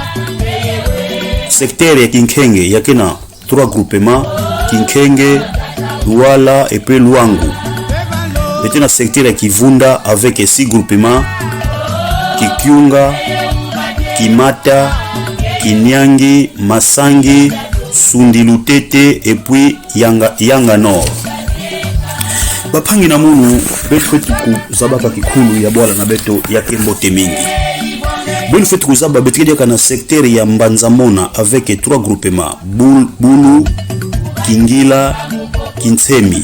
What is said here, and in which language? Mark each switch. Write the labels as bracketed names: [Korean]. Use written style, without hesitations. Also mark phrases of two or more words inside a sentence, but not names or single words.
[Kongo] Secteur ya Kinkenge yakena [French] 3 groupements. [Kongo] Kinkenge, Luala [French] et puis [Kongo] Luangu. beti na secteur ya Kivunda [French] avec 6 groupements: [Kongo] Kikyunga, Kimata, Kinyangi, Masangi, Sundilutete [French] et puis [Kongo] Yanga Nord. Bapangi na munu betu kuzabaka kikulu ya bwala na beto ya Kembote mingi. Betu kuzaba betu kana secteur ya Mbanzamona [French] avec 3 groupements: [Kongo] Bulu, Kingila, Kintsemi.